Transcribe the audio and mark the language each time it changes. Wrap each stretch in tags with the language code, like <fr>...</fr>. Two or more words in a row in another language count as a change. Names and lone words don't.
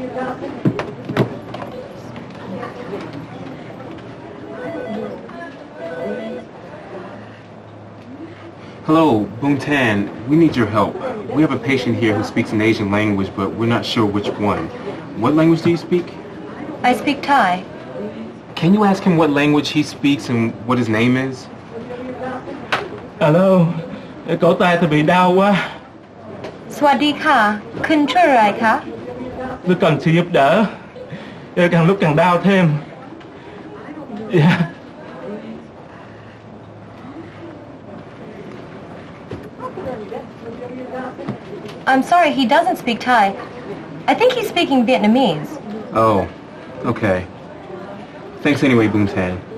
<en>Hello, Boon Tan. We need your help. We have a patient here who speaks an Asian language, but we're not sure which one. What language do you speak? I speak Thai. Can you ask him what language he speaks and what his name is?</en> <vi>Alo, cổ tay tôi bị đau quá.</vi> <th>สวัสดีค่ะ คุณชื่ออะไรคะ</th> <vi>Tôi cần sự giúp đỡ. Càng lúc càng đau thêm.</vi> <en>Yeah. I'm sorry, he doesn't speak Thai. I think he's speaking Vietnamese. Oh, okay. Thanks anyway, Boon Tan.</en>